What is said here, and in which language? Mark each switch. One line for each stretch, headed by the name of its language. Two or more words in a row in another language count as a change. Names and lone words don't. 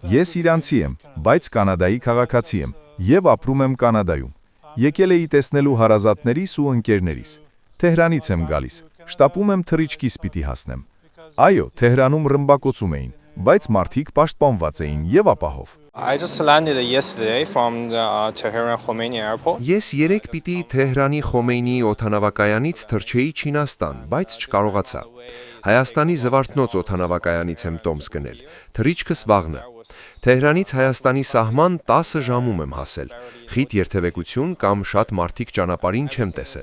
Armenian: Ես իրանցի եմ, բայց Կանադայի քաղաքացի եմ եւ ապրում եմ Կանադայում։ Եկել էի տեսնելու հարազատներիս ու ընկերներիս։ Թեհրանից եմ գալիս։ Շտապում եմ թռիչքիս պիտի հասնեմ։ Այո, Թեհրանում ռմբակոծում էին, բայց մարդիկ պաշտպանված էին եւ ապահով։
English: I just landed yesterday from the Tehran Khomeini airport.
Armenian: Ես երեք պիտի Թեհրանի Խոմեյնիի օդանավակայանից թռչեի Չինաստան, բայց չկարողացա։ Հայաստանի Զվարթնոց օդանավակայանից եմ տոմս գնել։ Թռիչքս վաղն է։ Թեհրանից Հայաստանի սահման 10 ժամում եմ հասել։ Խիտ երթևեկություն կամ շատ մարդիկ ճանապարհին չեմ տեսել։